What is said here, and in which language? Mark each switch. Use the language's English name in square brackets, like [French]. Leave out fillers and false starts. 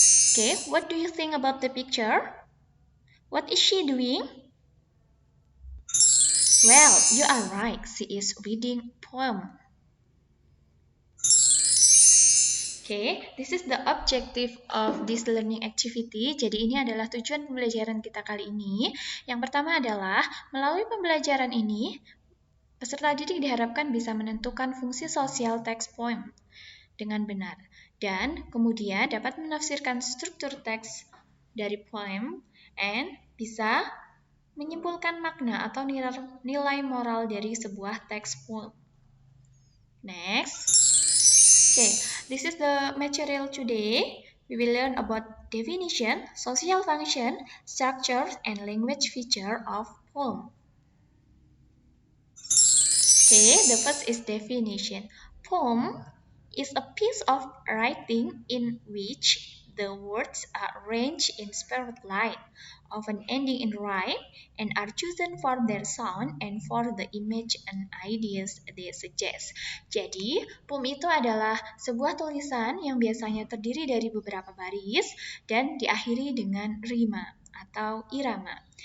[English] Okay, what do you think about the picture? What is she doing? Well, you are right. She is reading poem. Okay, this is the objective of this learning activity. [Indonesian] Jadi ini adalah tujuan pembelajaran kita kali ini. Yang pertama adalah melalui pembelajaran ini, peserta didik diharapkan bisa menentukan fungsi sosial teks poem dengan benar. Dan kemudian dapat menafsirkan struktur teks dari poem and bisa menyimpulkan makna atau nilai moral dari sebuah teks poem. [English] Next. Okay, this is the material today. We will learn about definition, social function, structure, and language feature of poem. Okay, the first is definition. Poem is a piece of writing in which the words are arranged in spirit line, often ending in rhyme, and are chosen for their sound and for the image and ideas they suggest. [Indonesian] Jadi, poem itu adalah sebuah tulisan yang biasanya terdiri dari beberapa baris dan diakhiri dengan rima atau irama.